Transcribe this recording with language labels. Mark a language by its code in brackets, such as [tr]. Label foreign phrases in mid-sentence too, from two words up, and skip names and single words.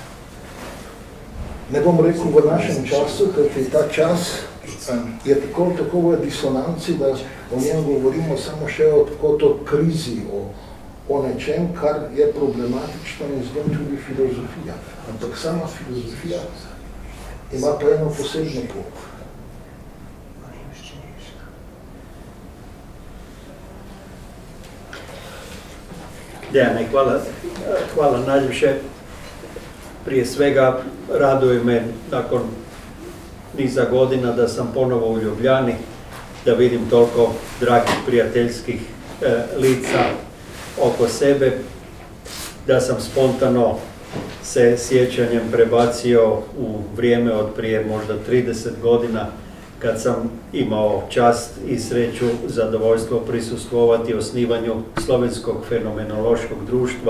[sl] Ne bom rekel v našem času, ker ta čas je tako v disonanci, da o njem govorimo samo še kot o krizi, o nečem, kar je problematično in z njim tudi filozofija. Ampak sama filozofija ima pa eno posebno pot. [hr] Dejane, hvala najljepše. Prije svega raduje me nakon niza godina da sam ponovo u Ljubljani, da vidim toliko dragih prijateljskih lica oko sebe, da sam spontano se sjećanjem prebacio u vrijeme od prije možda 30 godina kad sam imao čast i sreću, zadovoljstvo prisustvovati osnivanju Slovenskog fenomenološkog društva.